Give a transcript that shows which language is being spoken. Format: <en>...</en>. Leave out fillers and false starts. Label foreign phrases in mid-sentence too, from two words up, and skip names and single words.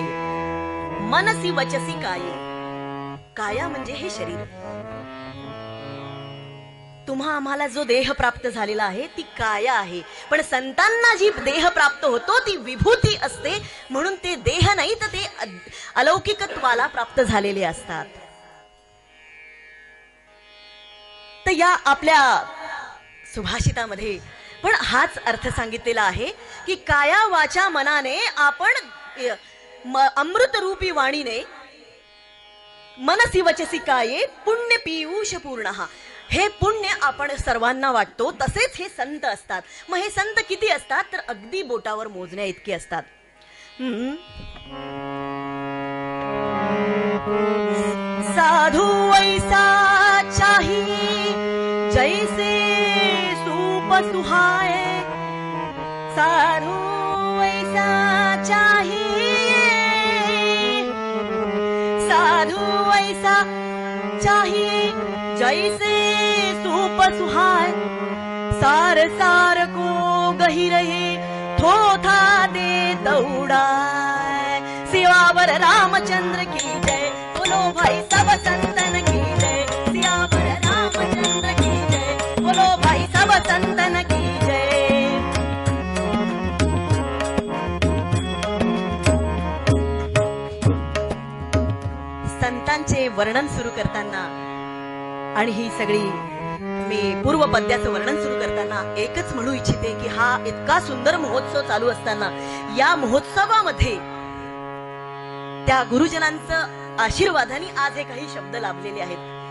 <sa>मनसी वचसी काये,</sa> <mr>काया म्हणजे हे शरीर, तुम्हा आम्हाला जो देह प्राप्त झालेला आहे ती काया आहे, पण संतांना जी देह प्राप्त होतो ती विभूती असते, म्हणून ते देह नाही तर ते अलौकिकत्वाला प्राप्त झालेले असतात। तर या आपल्या सुभाषितामध्ये पण हाच अर्थ सांगितलेला आहे की काया वाचा मनाने आपण अमृत रूपी वाणीने</mr> <sa>मनसी वचसी काये पुण्य पीयूष पूर्णः,</sa> <mr>हे पुण्य आपण सर्वांना वाटतो तसेच हे संत असतात। मग हे संत किती असतात तर अगदी बोटावर मोजण्या इतके असतात।</mr> <hi>साधू ऐसा चाही जैसे सूप सुहाए, साधू ऐसा चाही वैसा चाहिए जैसे सूप सुहाय, सार सार को गही रहे थोथा दे दौड़ाय। सियावर रामचंद्र की जय, बोलो भाई सब संतन की जय। सियावर रामचंद्र की जय, बोलो भाई सब संतन की जय।</hi> <mr>संतांचे वर्णन सुरू करताना आणि ही सगळी मी पूर्व पद्याचं वर्णन सुरू करताना एकच म्हणू इच्छिते की हा इतका सुंदर महोत्सव चालू असताना या महोत्सवामध्ये त्या गुरुजनांचं आशीर्वादाने आज हे काही शब्द लाभलेले आहेत.</mr>